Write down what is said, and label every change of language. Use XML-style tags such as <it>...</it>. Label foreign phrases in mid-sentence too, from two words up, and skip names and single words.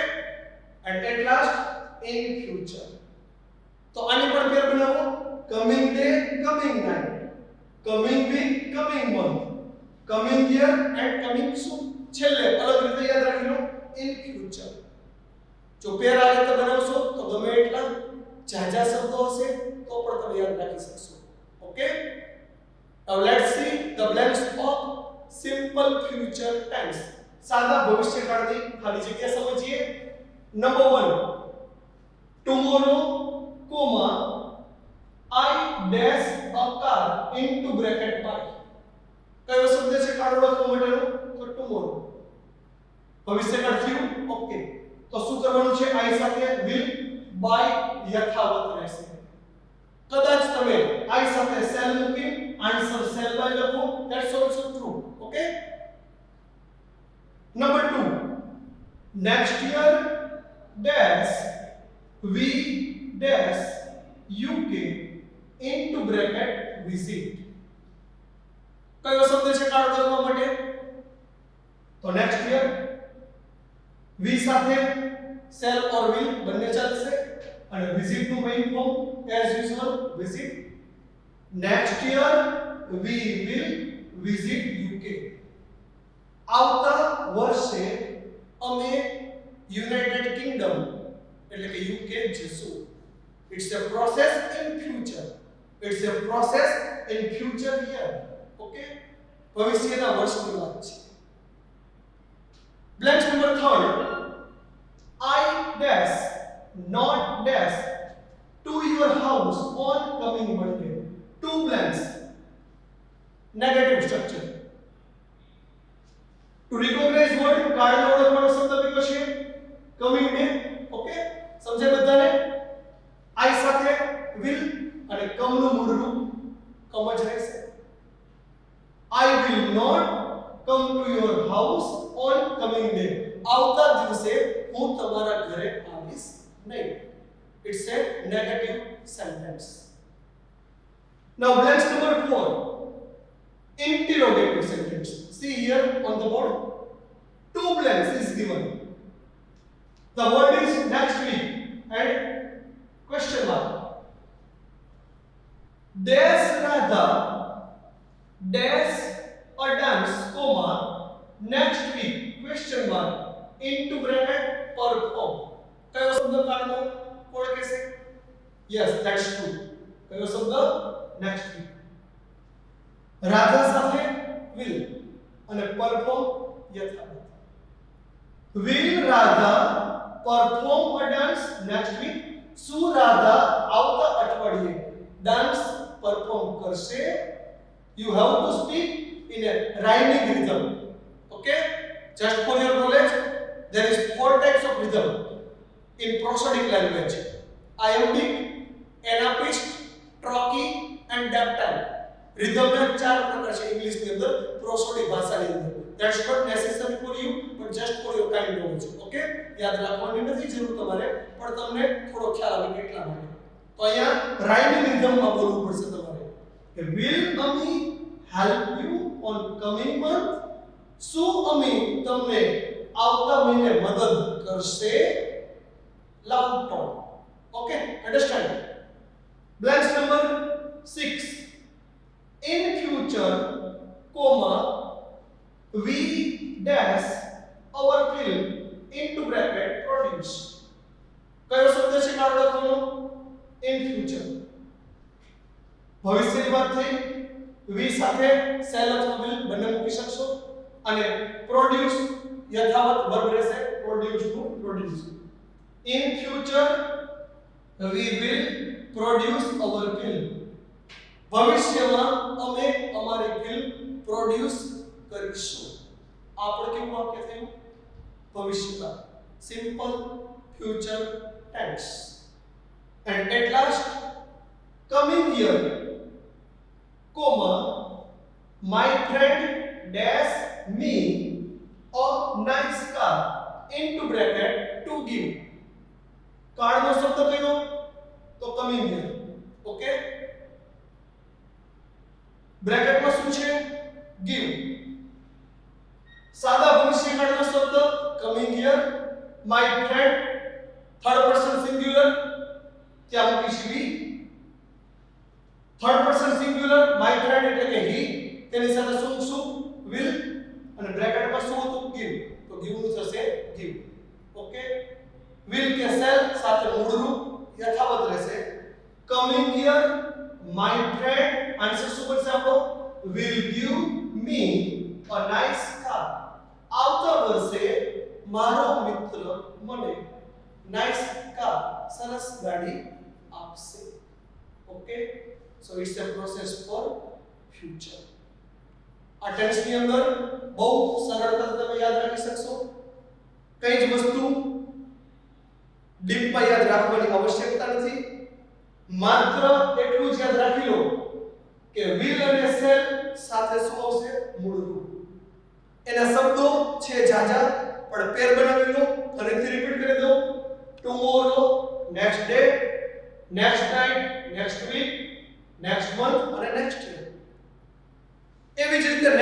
<en>And at last in future.</en> <gu>તો આની પણ પેર બનાવો.</gu> <en>coming day, coming night, coming week, coming month, coming year and coming soon.</en> <gu>છેલ્લે અલગ રીતે યાદ રાખી લો</gu> <en>in future.</en> <gu>જો પેર આ રીતે બનાવશો તો ગમે એટલા જાજા શબ્દો હશે તો પણ તમે યાદ રાખી શકશો. ઓકે?</gu> <en>Now let's see the blanks of simple future tense.</en> <gu>સાદા ભવિષ્યકાળની ખાલી જગ્યા સમજીએ. નંબર 1, tomorrow, comma I dash a car into bracket park. કયો શબ્દ છે કાર્ડ ઓળખવા માટેનો? તો tomorrow. ભવિષ્યકાળ થયું. ઓકે, તો શું કરવાનું છે? I સાથે</gu> <en>will by</en> <gu>યથાવત રહેશે. કદાચ તમે I સાથે shall મૂકી આન્સર</gu> <en>shall by</en> <gu>લખો,</gu> <en>that's also true.</en> <gu>Okay?</gu> <en>Number 2, next year dash we dash UK into bracket visit.</en> <gu>કયો શબ્દ છે કાળ કરવા માટે? તો</gu> <en>next year.</en> <gu>વી સાથે</gu> <en>shall or will</en> <gu>બંને ચાલશે અને વિઝિટ નું</gu> <en>main form as usual visit. next year we will visit UK.</en> <gu>આવતા વર્ષે અમે યુનાઇટેડ કિંગડમ એટલે કે યુકે જશું.</gu> <en>It's a process in future. It's a process in future year.</en> <gu>Okay? ભવિષ્યના વર્ષની વાત છે.</gu> <en>Blank number 3. I dash not dash to your house on coming Monday. Two blanks. Negative structure. To recognize word</en> <gu>કાળને ઓળખવાનો શબ્દ કયો છે?</gu> <en>coming day.</en> <gu>Okay? સમજાય બધાને? I સાથે will અને come નું મૂળ રૂપ come જ રહેશે.</gu> <en>I will not come to your house on coming day.</en> <gu>આવતા દિવસે હું તમારા ઘરે આવીશ નહીં.</gu> <en>It's a negative sentence. Now blanks number 4. Interrogative sentence. See here on the board. Two blanks is given. The word is next week and question mark. Dash Radha dash a dance comma next week question mark into bracket perform.</en> <gu>કયો શબ્દ કાળનો ઓળખે છે?</gu> <en>Yes, that's true.</en> <gu>કયો શબ્દ?</gu> <en>next week.</en> <gu>રાધા સાથે will અને perform યથાવત.</gu> <en>Will Radha perform a dance next week?</en> <gu>શું રાધા આવતા અઠવાડિયે</gu> <en>dance perform</en> <gu>કરશે?</gu> <en>You have to speak in a rhyming rhythm. Okay? Just for your knowledge, there is 4 types of rhythm in prosodic language: iambic, anapist, trochee and dactyl.</en> <gu>Rhythm ના 4 પ્રકાર છે ઇંગ્લિશ ની અંદર prosodic ભાષાની અંદર.</gu> <en>That's not necessary for you, but just for your kind knowledge. Okay?</en> <gu>યાદ રાખવાની નથી જરૂર તમારે, પણ તમને થોડો ખ્યાલ આવે કેટલા માટે. તો અહીંયા રાઇમિંગ રિધમમાં બોલવું પડશે તમારે કે will અમે</gu> <en>help you on coming month?</en> <gu>શું અમે તમને આવતા મહિને મદદ કરશે?</gu> <en>loud tone. Okay? Understand? Blanks number 6. In future, comma we dash our film into bracket produce.</en> <gu>કયો શબ્દ છે કાળ લખવાનો?</gu> <en>in future.</en> <gu>ભવિષ્યની વાત થઈ. we સાથે shall અથવા will બંને મૂકી શકશો અને produce યથાવત વર્બ રહેશે.</gu> <en>produce to produce. in future we will produce our film.</en> <gu>ભવિષ્યમાં અમે અમારી ફિલ્મ પ્રોડ્યુસ કરીશું. આપણે કેવું વાક્ય થયું? ભવિષ્યકાળ.</gu> <en>simple future tense. And at last, coming year, comma, my friend dash me a nice car into bracket to give.</en> <gu>કાળનો શબ્દ કયો? તો</gu> <en>coming year.</en> <gu>Okay? બ્રેકેટમાં શું છે? give. સાદા ભવિષ્યકાળનો શબ્દ</gu> <en>coming year. my friend third person singular क्या મૂકીશ we. third person singular my friend</en> <gu>એટલે કે he, તેની સાથે શું will અને બ્રેકેટમાં શું હતું? give. તો give નું થશે give. ઓકે? will કે shall સાથે મૂળ રૂપ યથાવત રહેશે.</gu> <en>coming year my friend</en> <gu>આન્સર શું બનશે આપણો?</gu> <en>will give me a nice car.</en> <gu>આવતા વર્ષે મારો મિત્ર મને</gu> <en>nice car</en> <gu>સરસ ગાડી આપશે.</gu> <en>Okay? So it's a process for future.</en> <gu>આ ટેન્સ ની અંદર બહુ સરળતાથી તમે યાદ રાખી શકશો. કઈ જ વસ્તુ ડીપમાં યાદ રાખવાની આવશ્યકતા નથી. માત્ર એટલું જ યાદ રાખી લો કે will અને shall સાથે શું આવશે? મૂળ રૂપ. એના શબ્દો છે જાજા, પણ પેર બનાવી લો. ફરીથી રિપીટ કરી દો.</gu> <en>tomorrow, next day, next night, next week, next month અને next year.</en> <gu>એવી જ</gu>